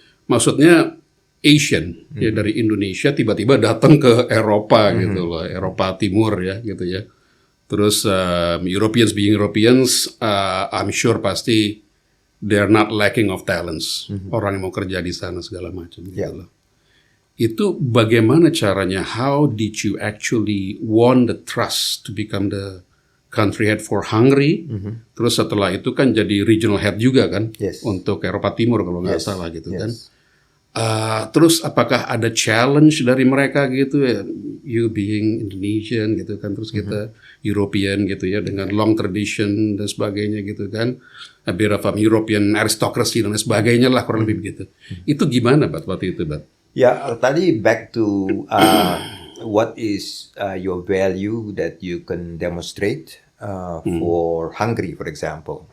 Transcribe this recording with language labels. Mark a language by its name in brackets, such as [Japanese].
[Indonesian] Maksudnya Asian ya dari Indonesia tiba-tiba datang ke Eropa gitu loh, Eropa Timur ya gitu ya. [English] Terus Europeans being Europeans, I'm sure pasti they're not lacking of talents. [Indonesian] Orang yang mau kerja di sana segala macam gitu loh. Itu bagaimana caranya? [English] How did you actually won the trust to become the country head for Hungary? [Indonesian] Terus setelah itu kan jadi regional head juga kan untuk Eropa Timur kalau nggak salah gitu kan. Terus apakah ada challenge dari mereka gitu ya? [English] You being Indonesian [Indonesian] gitu kan, terus kita European gitu ya dengan [English] long tradition [Indonesian] dan sebagainya gitu kan, [English] a bit of European aristocracy [Indonesian] dan sebagainya lah kurang lebih begitu. Itu gimana waktu itu, Bat? Ya, tadi [English] back to what is your value that you can demonstrate for Hungary, for example.